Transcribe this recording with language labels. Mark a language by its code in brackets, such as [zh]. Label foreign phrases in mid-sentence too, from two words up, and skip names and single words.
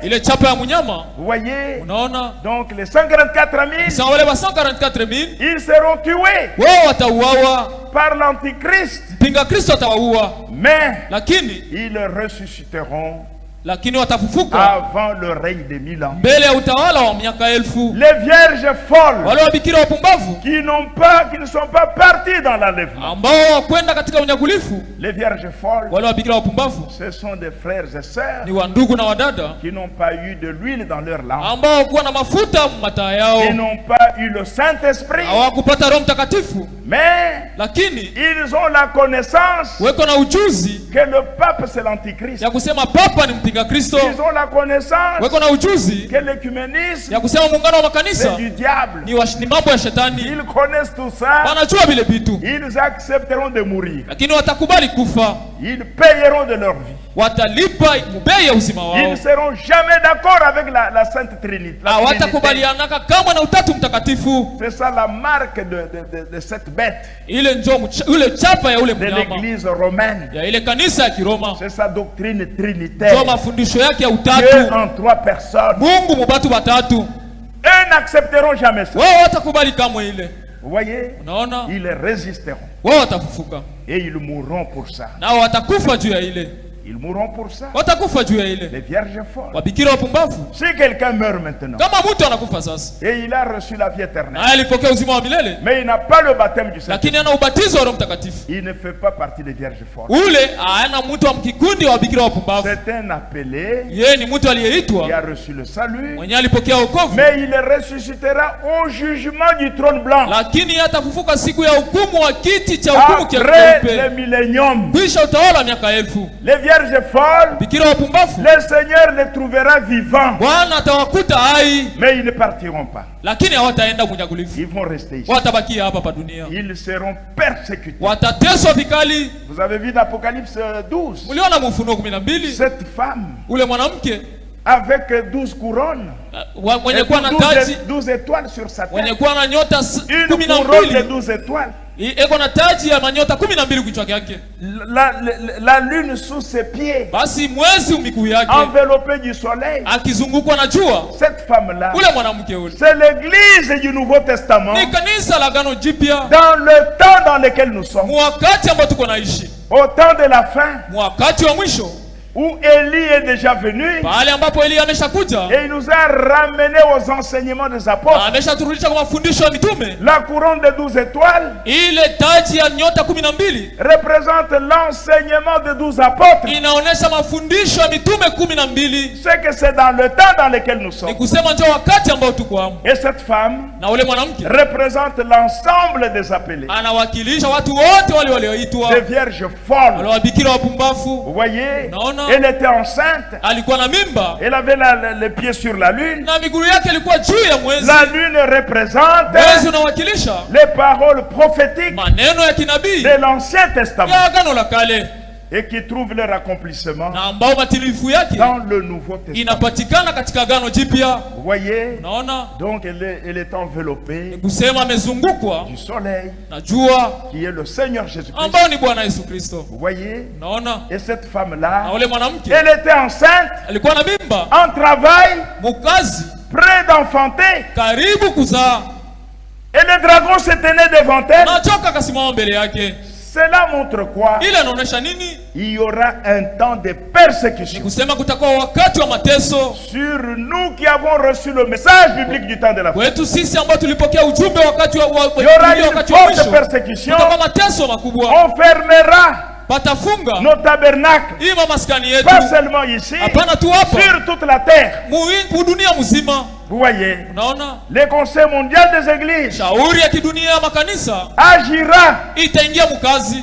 [fr] Vous voyez? Donc les 144 000, ils seront tués par l'Antichrist, mais ils ressusciteront avant le règne des 1000 ans. [sw] mbele ya utawala wa miaka 1000. [fr] Les vierges folles [sw] wale wabikira wapumbavu [fr] qui ne sont pas partis dans l'enlèvement. [sw] ambao kwenda katika unyakulifu. [fr] Les vierges folles, [sw] wale wabikira wapumbavu, [fr] ce sont des frères et sœurs [sw] ni wandugu na wadada [fr] qui n'ont pas eu de l'huile dans leur lampe, [sw] ambao kuwa na mafuta mataa yao, [fr] qui n'ont pas eu le Saint-Esprit, [sw] hawakupata Roho Mtakatifu, [fr] mais [sw] lakini [fr] ils ont la connaissance [sw] weko na ujuzi [fr] que le pape c'est l'antichrist. [sw] ya kusema papa ni mpinga Kristo. [fr] Ils ont la connaissance [sw] weko na ujuzi [fr] que l'écuménisme [sw] ya kusema muungano wa makanisa [fr] c'est du diable. [sw] ni mambo ya shetani. [fr] Ils connaissent tout ça. [sw] Wanajua vile vitu, [fr] Ils accepteront de mourir. [sw] lakini watakubali kufa. [fr] Ils payeront de leur vie. [sw] Watalipa bei ya uzima [fr] Ils [sw] wao. [fr] ne seront jamais d'accord avec la Sainte Trinité. [sw] Hawatakubalianaka kama na utatu mtakatifu. [fr] C'est ça la marque de cette bête [sw] Ile njo ule chapa ya ule [fr] de [sw] mnyama [fr] l'église romaine. [sw] ya ile kanisa ya Kiroma. [fr] C'est sa doctrine trinitaire. [sw] Ndio mafundisho yake ya [fr] Dieu [sw] utatu. [fr] en 3 personnes. [sw] Mungu mubatu batatu. [fr] Eux n'accepteront jamais ça. [sw] Wao watakubali kama ile. [fr] Vous voyez? [sw] Unaona? [fr] Ils résisteront. [sw] Wao watafufuka. [fr] Et ils mourront pour ça. [sw] Nao watakufa juu ya ile. [fr] Ils mourront pour ça. [sw] Watakufa juu ya ile. [fr] Les vierges folles. [sw] Wabikira wapumbavu. [fr] Si quelqu'un meurt maintenant [sw] Kama mtu anakufa sasa, [fr] et il a reçu la vie éternelle, [sw] na alipokea uzima wa milele, [fr] mais il n'a pas le baptême du Saint-Esprit, [sw] lakini ana ubatizo wa Roho Mtakatifu, [fr] il ne fait pas partie des vierges folles. [sw] ule ana mtu wa mkikundi wa wabikira wapumbavu. [fr] C'est un appelé [sw] Yeye ni mtu [fr] qui [sw] aliyeitwa, [fr] a reçu le salut, [sw] mwenye alipokea wokovu, [fr] mais il ressuscitera au jugement du trône blanc. [sw] lakini atafufuka siku ya hukumu wa kiti cha hukumu [fr] Après [sw] cheupe, [fr] le millénium, [sw] kisha utawala wa miaka 1000. [fr] les vierges folles, [sw] Bikira wapumbavu, [fr] le Seigneur les trouvera vivants, [sw] Bwana atawakuta hai, [fr] mais ils ne partiront pas. [sw] lakini hawataenda kunyakulifu. [fr] Ils vont rester ici. [sw] Watabakia hapa pa dunia. [fr] Ils seront persécutés. [sw] Watateswa vikali. [fr] Vous avez vu l'Apocalypse 12. [sw] Uliona Ufunuo 12? [fr] Cette femme [sw] Ule mwanamke [fr] avec 12 couronnes, [sw] mwenye kuwa na taji, [fr] 12 étoiles sur sa [sw] mwenye [fr] tête, [sw] kuwa na nyota [fr] une couronne de 12 étoiles, [sw] eko na taji ya manyota 12 kichwa yake, [fr] la lune sous ses pieds, [sw] basi mwezi miguu yake, [fr] enveloppée du soleil. [sw] akizungukwa na jua. [fr] Cette femme-là, [sw] Ule mwanamke ule [fr] c'est l'église du Nouveau Testament, [sw] ni kanisa la Agano Jipya, [fr] dans le temps dans lequel nous sommes, [sw] wakati ambao tuko naishi, [fr] au temps de la fin, [sw] wakati wa mwisho, [fr] où Élie est déjà venu [sw] pale ambapo Elia ameshakuja [fr] et il nous a ramenés aux enseignements des apôtres. [sw] ameshaturudisha kwa mafundisho ya mitume. [fr] La couronne de 12 étoiles [sw] Ile taji ya nyota 12 [fr] représente l'enseignement de 12 apôtres. [sw] inaonesha mafundisho ya mitume 12. [fr] C'est que c'est dans le temps dans lequel nous sommes. [sw] Ni kusema ndio wakati ambao tuko hapo. [fr] Et cette femme [sw] Na ule mwanamke [fr] représente l'ensemble des appelés, [sw] anawakilisha watu wote wale walioitwa, [fr] des vierges folles. [sw] wale wabikira wapumbavu. [fr] Vous voyez, [sw] Naona. [fr] elle était enceinte, [sw] Alikuwa na mimba [fr] elle avait les pieds sur la lune. [sw] na miguu yake ilikuwa juu ya mwezi. [fr] La lune représente [sw] Mwezi unawakilisha [fr] les paroles prophétiques [sw] maneno ya kinabii [fr] de l'Ancien Testament [sw] ya Agano la Kale, [fr] et qui trouvent leur accomplissement [sw] na ambao matilifu yake [fr] dans le Nouveau Testament. [sw] inapatikana katika Agano Jipya. [fr] Vous voyez, [sw] Naona [fr] donc elle est enveloppée [sw] kusema amezungukwa [fr] du soleil [sw] na jua [fr] qui est le Seigneur Jésus-Christ. [sw] ambao ni Bwana Yesu Kristo. [fr] Vous voyez, [sw] Naona [fr] et cette femme-là, [sw] na ule mwanamke [fr] elle était enceinte, [sw] alikuwa na mimba, [fr] en travail, [sw] mukazi, [fr] près d'enfanter, [sw] karibu kuzaa, [fr] et le dragon se tenait devant elle. [sw] na choka kasimama mbele yake. [fr] Cela montre quoi? [sw] Ile inaonyesha nini? [fr] Il y aura un temps de persécution [sw] Kusema kutakuwa wakati wa mateso [fr] sur nous qui avons reçu le message biblique du temps de la fin. [sw] wetu sisi ambao tulipokea ujumbe wakati wa [fr] Il y aura une [sw] wakati wa [fr] forte [sw] mwisho. [fr] persécution. [sw] Kutakuwa mateso makubwa, [fr] On fermera [sw] patafunga [fr] nos tabernacles, [sw] ima maskani yetu, [fr] pas seulement ici, [sw] hapana tu hapa, [fr] sur toute la terre. [sw] dunia mzima. [fr] Vous voyez, [sw] Unaona, [fr] le Conseil mondial des églises [sw] shauri ya kidunia ya makanisa [fr] agira. [sw] itaingia mkazi,